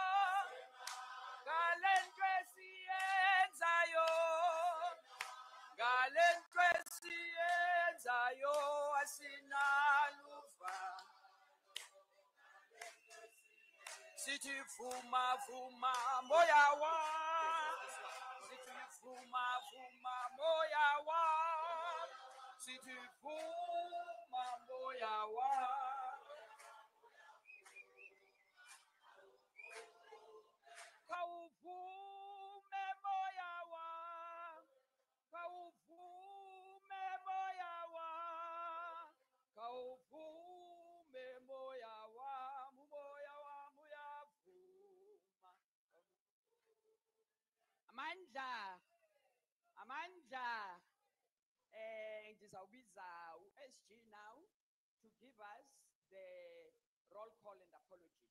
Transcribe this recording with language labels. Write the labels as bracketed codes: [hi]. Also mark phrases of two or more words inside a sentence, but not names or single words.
[xh] ngalento esiyenzayo ngalento esiyenzayo asinaluvalo sithi vuma vuma moya wa sithi vuma vuma moya wa sithi vuma moya wa kawuvume moya wa kawuvume moya wa kawuvume moya wa moya wa muyavuma amandla ndizawubiza u-SG [en] now to give us the roll call and apologies.